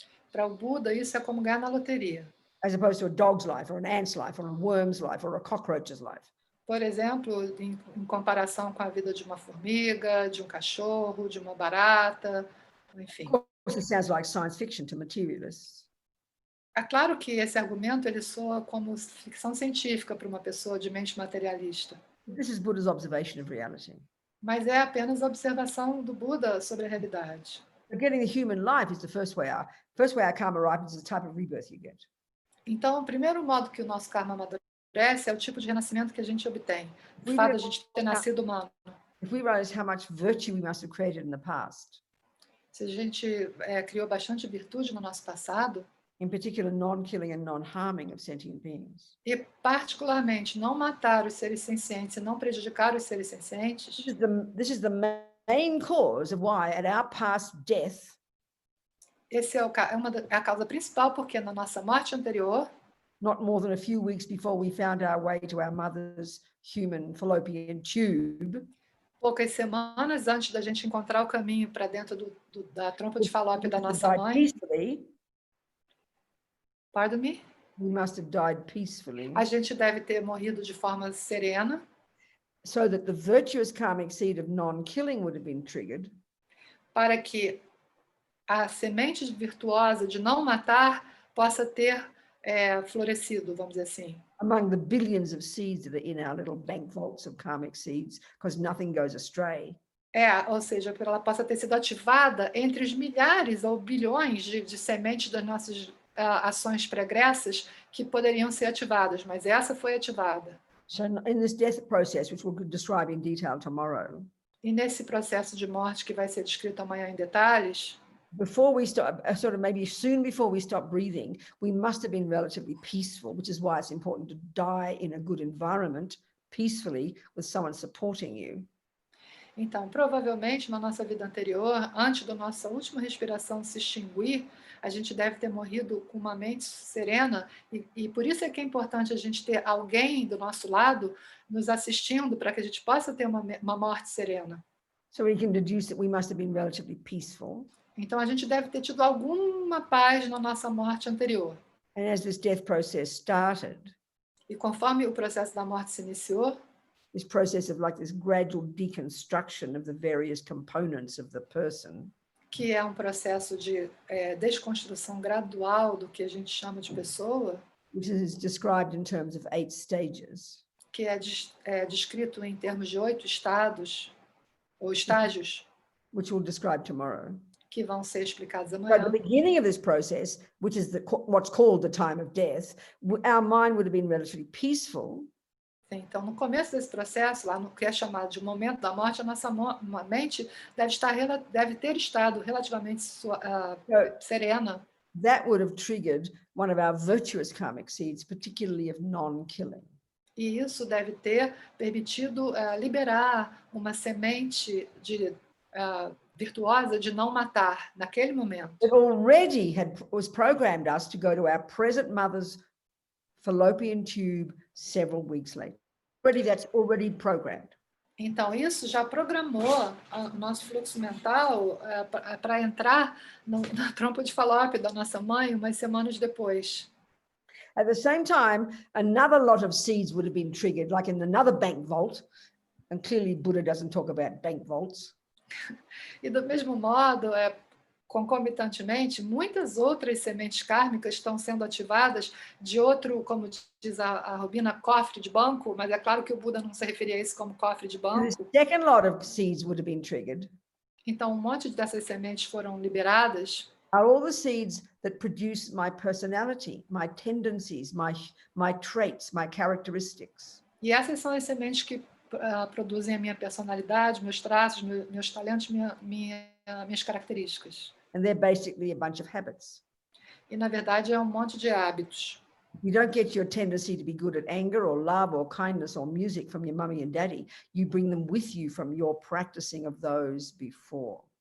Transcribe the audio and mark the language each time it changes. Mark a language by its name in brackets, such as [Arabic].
[Portuguese] Para o Buda, isso é como ganhar na loteria. [English] As opposed to a dog's life, or an ant's life, or a worm's life, or a cockroach's life. [Portuguese] Por exemplo, em comparação com a vida de uma formiga, de um cachorro, de uma barata, enfim. [English] Of course, it sounds like science fiction to materialists. [Portuguese] É claro que esse argumento ele soa como ficção científica para uma pessoa de mente materialista. [English] This is Buddha's observation of reality. [Portuguese] Mas é apenas a observação do Buda sobre a realidade. [English] But getting the human life is the first way our karma ripens is the type of rebirth you get. [Portuguese] Então, o primeiro modo que o nosso karma amadurece é o tipo de renascimento que a gente obtém. O fato de a gente ter nascido humano. [English] If we realize how much virtue we must have created in the past, [Portuguese] se a gente criou bastante virtude no nosso passado, [English] in particular non-killing and non-harming of sentient beings, [Portuguese] e particularmente não matar os seres sencientes e não prejudicar os seres sencientes, [English] this is the main cause of why at our past death, [Portuguese] esse é a causa principal, porque na nossa morte anterior, [English] not more than a few weeks before we found our way to our mother's human fallopian tube, [Portuguese] poucas semanas antes da gente encontrar o caminho para dentro da trompa de falópio da nossa mãe, [English] pardon me? We must have died peacefully. [Portuguese] A gente deve ter morrido de forma serena, [English] so that the virtuous karmic seed of non-killing would have been triggered, [Portuguese] para que a semente virtuosa de não matar possa ter florescido, vamos dizer assim. [English] Among the billions of seeds that are in our little bank vaults of karmic seeds, because nothing goes astray. [Portuguese] Ou seja, para ela possa ter sido ativada entre os milhares ou bilhões de sementes das nossas ações pregressas que poderiam ser ativadas, mas essa foi ativada. [English] So in this death process, which we'll describe in detail tomorrow, [Portuguese] e nesse processo de morte que vai ser descrito amanhã em detalhes, [English] before we stop, sort of maybe soon before we stop breathing, we must have been relatively peaceful, which is why it's important to die in a good environment, peacefully, with someone supporting you. [Portuguese] Então, provavelmente, na nossa vida anterior, antes da nossa última respiração se extinguir, a gente deve ter morrido com uma mente serena, e por isso é que é importante a gente ter alguém do nosso lado nos assistindo para que a gente possa ter uma morte serena. [English] So we can deduce that we must have been relatively peaceful. [Portuguese] Então, a gente deve ter tido alguma paz na nossa morte anterior. [English] And as this death process started, [Portuguese] e conforme o processo da morte se iniciou, [English] this process of like this gradual deconstruction of the various components of the person, [Portuguese] que é um processo de desconstrução gradual do que a gente chama de pessoa, [English] which is described in terms of 8 stages, [Portuguese] que é descrito em termos de 8 estados ou estágios, [English] which we'll describe tomorrow. [Portuguese] Que vão ser explicados [English] At [Portuguese] amanhã. [English] the beginning of this process, which is what's called the time of death, our mind would have been relatively peaceful. [Portuguese] Então, no começo desse processo, lá no que é chamado de momento da morte, a nossa mente deve ter estado relativamente serena. [English] That would have triggered one of our virtuous karmic seeds, particularly of non-killing. [Portuguese] E isso deve ter permitido liberar uma semente virtuosa de não matar naquele momento. [English] It already was programmed us to go to our present mother's fallopian tube several weeks later. That's already programmed. [Portuguese] Então, isso já programou o nosso fluxo mental para entrar na trompa de falópio da nossa mãe umas semanas depois. [English] At the same time, another lot of seeds would have been triggered, like in another bank vault, and clearly Buddha doesn't talk about bank vaults. [Portuguese] E do mesmo modo, Concomitantemente, muitas outras sementes kármicas estão sendo ativadas de outro, como diz a Robina, cofre de banco, mas é claro que o Buda não se referia a isso como cofre de [English] The [Portuguese] banco. [English] second lot of seeds would have been triggered. [Portuguese] Então, um monte dessas sementes foram liberadas. [English] Are all the seeds that produce my personality, my tendencies, my traits, my characteristics. [Portuguese] E essas são as sementes que produzem a minha personalidade, meus traços, meus talentos, minhas características. [English] And they're basically a bunch of habits. [Portuguese] E, na verdade, é um monte de hábitos. [English] You don't get your tendency to be good at anger or love or kindness or music from your mummy and daddy. You bring them with you from your practicing of those before.